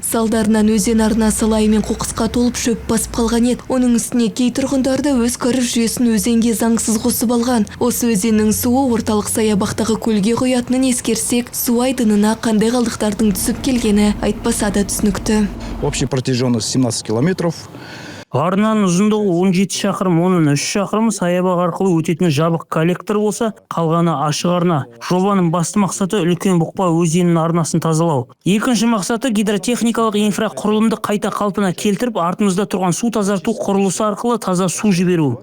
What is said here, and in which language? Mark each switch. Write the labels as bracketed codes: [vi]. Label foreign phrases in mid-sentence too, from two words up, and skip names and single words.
[kk] Салдарынан өзен арнасы лай мен қоқысқа толып шөп басып қалған еді. Оның үстіне кей тұрғындарды өз кәріз жүйесін өзенге заңсыз қосып алған. Осы өзеннің суы орталық саябақтағы көлге құятынын ескерсек, су айдынына қандай қалдықтардың түсіп келгені айтпаса да түсінікті. [ru] Общей протяженность 17 километров. [kk] Арнаның ұзындығы 17 шақырым, оның 3 шақырым саябақ арқылы өтетін жабық коллектор болса, қалғаны ашық арна. Жобаның басты мақсаты үлкен Бұқпа өзенінің арнасын тазалау. Екінші мақсаты гидротехникалық инфрақұрылымды қайта қалпына келтіріп, артымызда тұрған су тазарту құрылысы арқылы таза су жіберу.